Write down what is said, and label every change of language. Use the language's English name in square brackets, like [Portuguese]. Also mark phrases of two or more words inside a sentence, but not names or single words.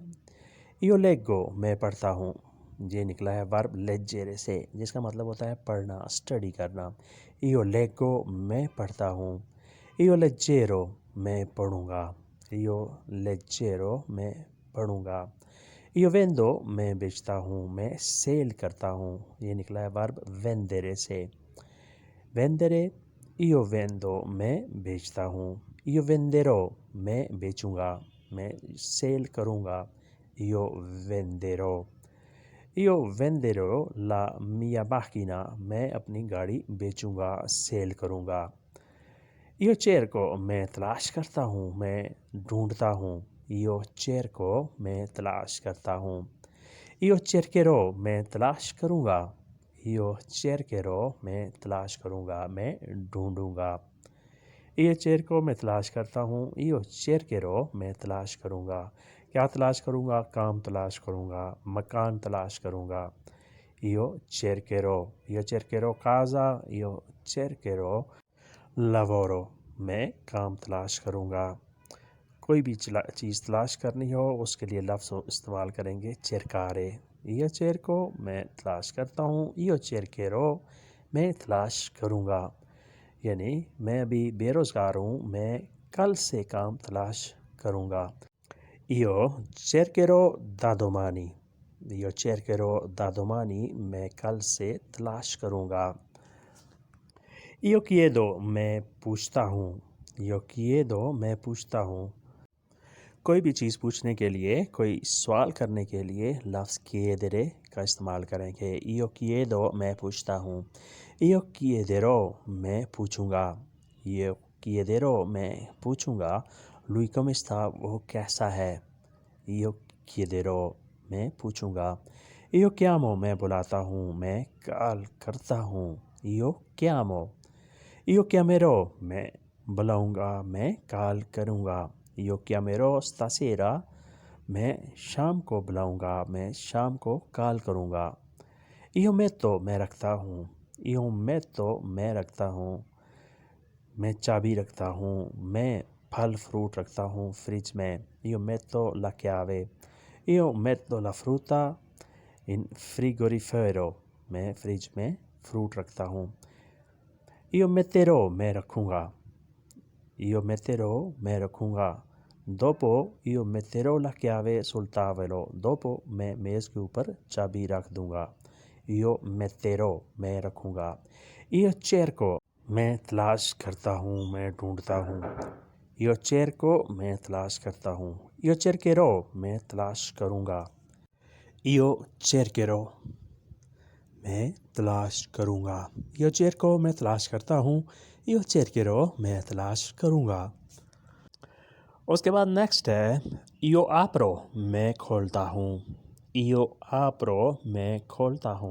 [Italian] Io leggo [Hindi] मैं पढ़ता हूँ, ये निकला है वर्ब leggere से, जिसका मतलब होता है पढ़ना, स्टडी करना। [Italian] Io leggo [Hindi] मैं पढ़ता हूँ। [Italian] Io leggerò [Hindi] मैं पढ़ूँगा। [Italian] Io leggerò [Hindi] मैं पढ़ूँगा। [Italian] Io vendo [Hindi] मैं बेचता हूँ, मैं सेल करता हूँ, ये निकला है वर्ब vendere से। [Italian] vendere, io vendo [Hindi] मैं बेचता हूँ। [Italian] Io venderò [Hindi] मैं बेचूँगा, मैं सेल करूँगा। [Italian] io venderò io venderò la mia macchina [Hindi] मैं अपनी गाड़ी बेचूंगा सेल करूंगा [Italian] io cerco [Hindi] मैं तलाश करता हूँ मैं ढूंढता हूँ [Italian] io cerco [Hindi] मैं तलाश करता हूँ [Italian] io cercherò [Hindi] मैं तलाश करूंगा [Italian] io cercherò [Hindi] मैं तलाश करूंगा मैं ढूंढूंगा [Italian] io cerco [Hindi] मैं तलाश करता हूँ [Italian] io cercherò [Hindi] मैं तलाश करूंगा क्या तलाश करूंगा काम तलाश करूंगा मकान तलाश करूंगा [Italian] io cercherò casa io cercherò lavoro [Hindi] मैं काम तलाश करूंगा कोई भी चीज़ तलाश करनी हो उसके लिए लफ्ज़ इस्तेमाल करेंगे [Italian] cercare io cerco [Hindi] मैं तलाश करता हूँ [Italian] io cercherò [Hindi] मैं तलाश करूंगा यानी मैं अभी बेरोज़गार हूँ मैं कल से काम तलाश करूंगा [Italian] io cercherò da domani io cercherò da domani [Hindi] मैं कल से तलाश करूंगा [Italian] io chiedo [Hindi] मैं पूछता हूँ [Italian] io chiedo [Hindi] मैं पूछता हूँ कोई भी चीज़ पूछने के लिए कोई सवाल करने के लिए लफ्ज़ chiedere का इस्तेमाल करेंगे [Italian] io chiedo [Hindi] मैं पूछता हूँ [Italian] io chiederò [Hindi] मैं पूछूंगा [Italian] io chiederò [Hindi] मैं पूछूंगा [Italian] lui come sta [Hindi] वो कैसा है [Italian] io chiederò [Hindi] मैं पूछूंगा io chiamo मैं बुलाता हूँ मैं कॉल करता हूँ [Italian] io chiamo io chiamerò [Hindi] मैं बुलाऊंगा मैं कॉल करूंगा [Italian] io chiamerò stasera [Hindi] मैं शाम को बुलाऊंगा मैं शाम को कॉल करूंगा [Italian] io metto [Hindi] मैं रखता हूँ [Italian] io metto [Hindi] मैं रखता हूँ मैं चाबी रखता हूँ मैं फल फ्रूट रखता हूँ फ्रिज में [Italian] io metto la chiave io metto la frutta in frigorifero [Hindi] मैं फ्रिज में फ्रूट रखता हूँ [Italian] io metterò [Hindi] मैं रखूँगा [Italian] io metterò [Hindi] मैं रखूँगा [Italian] dopo io metterò la chiave sul tavolo dopo [Hindi] मैं मेज़ के ऊपर चाबी रख दूँगा [Italian] io metterò [Hindi] मैं रखूँगा [Italian] io cerco [Hindi] मैं तलाश करता हूँ मैं ढूंढता हूँ [Italian] io cerco [Hindi] मैं तलाश करता हूँ [Italian] io cercherò [Hindi] मैं तलाश करूँगा [Italian] io cercherò [Hindi] मैं तलाश करूँगा [Italian] io cerco [Hindi] मैं तलाश करता हूँ [Italian] io cercherò [Hindi] मैं तलाश करूँगा उसके बाद नेक्स्ट है [Italian] io apro [Hindi] मैं खोलता हूँ [Italian] io apro [Hindi] मैं खोलता हूँ